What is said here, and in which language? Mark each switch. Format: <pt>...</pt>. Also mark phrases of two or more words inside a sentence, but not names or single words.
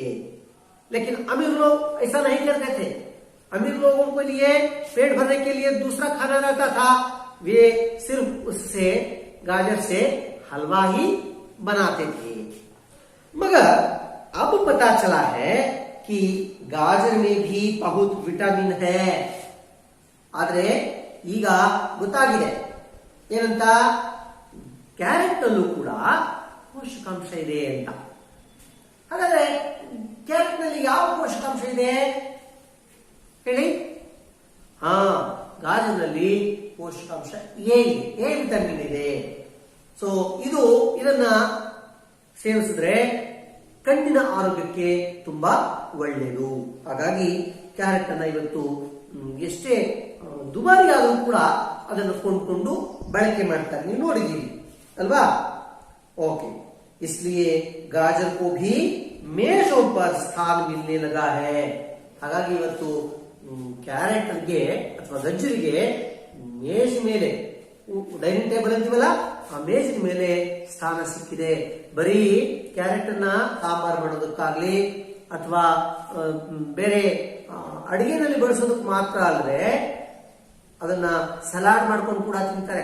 <hi>लेकिन अमीर लोग ऐसा नहीं करते थे. अमीर लोगों के लिए पेट भरने के लिए दूसरा खाना रहता था. वे सिर्फ उससे गाजर से हलवा ही बनाते थे. मगर अब पता चला है कि गाजर में भी बहुत विटामिन है.</hi> <kn>आದ್ರೆ ಈಗ ಗೊತ್ತಾಗಿದೆ ಏನಂತ, ಕ್ಯಾರೆಟ್ ನಲ್ಲೂ ಕೂಡ ಪೋಷಕಾಂಶ ಇದೆ ಅಂತ. ಹಾಗಾದ್ರೆ ಕ್ಯಾರೆಟ್ ನಲ್ಲಿ ಯಾವ ಪೋಷಕಾಂಶ ಇದೆ ಹೇಳಿ? ಗಾಜರಿನಲ್ಲಿ ಪೋಷಕಾಂಶ</kn> <en>A vitamin</en> <kn>ಇದೆ. ಸೊ ಇದನ್ನ ಸೇವಿಸಿದ್ರೆ ಕಣ್ಣಿನ ಆರೋಗ್ಯಕ್ಕೆ ತುಂಬಾ ಒಳ್ಳೆಯದು. ಹಾಗಾಗಿ ಕ್ಯಾರೆಟ್ ಅನ್ನ ಇವತ್ತು ಎಷ್ಟೇ ದುಬಾರಿ ಆದರೂ ಕೂಡ ಅದನ್ನು ಕೊಂಡ್ಕೊಂಡು ಬಳಕೆ ಮಾಡ್ತಾರೆ. ನೀವು ನೋಡಿದ್ದೀರಿ ಅಲ್ವಾ? ಓಕೆ.</kn> <hi>इसलिए गाजर को भी मेजों पर स्थान मिलने लगा है.</hi> <kn>ಹಾಗಾಗಿ ಇವತ್ತು ಕ್ಯಾರೆಟ್ಗೆ ಅಥವಾ ಗಜ್ಜರಿಗೆ ಮೇಜ್ ಮೇಲೆ,</kn> <en>dining table</en> <kn>ಅಂತೀವಲ್ಲ, ಆ ಮೇಜಿನ ಮೇಲೆ ಸ್ಥಾನ ಸಿಕ್ಕಿದೆ. ಬರೀ ಕ್ಯಾರೆಟ್ ಅನ್ನ ಸಾಂಬಾರ್ ಮಾಡೋದಕ್ಕಾಗ್ಲಿ ಅಥವಾ ಬೇರೆ ಅಡಿಗೆನಲ್ಲಿ ಬಳಸೋದಕ್ಕೆ ಮಾತ್ರ ಅಲ್ಲದೆ ಅದನ್ನ ಸಲಾಡ್ ಮಾಡ್ಕೊಂಡು ಕೂಡ ತಿಂತಾರೆ.</kn>